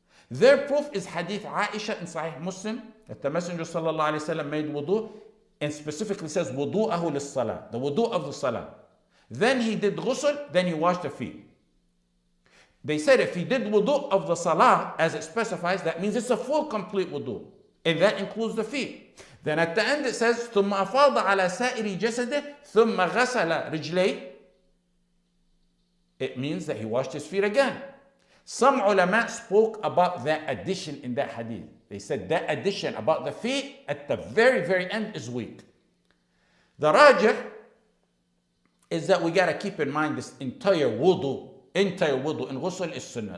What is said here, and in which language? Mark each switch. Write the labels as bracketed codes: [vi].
[en] Their proof is Hadith Aisha in Sahih Muslim that the Messenger sallallahu alaihi wasallam made wudu and specifically says wudu'ahu lis-salah, the wudu of the salah. Then he did ghusl, then he washed the feet. They said if he did wudu of the salah as it specifies, that means it's a full complete wudu, and that includes the feet. Then at the end it says [ar] ثم أفاض على سائر جسده ثم غسل رجليه. [en] It means that he washed his feet again. Some ulama spoke about that addition in that hadith. They said that addition about the feet at the very, very end is weak. The rajih is that we got to keep in mind this entire wudu in ghusl is sunnah.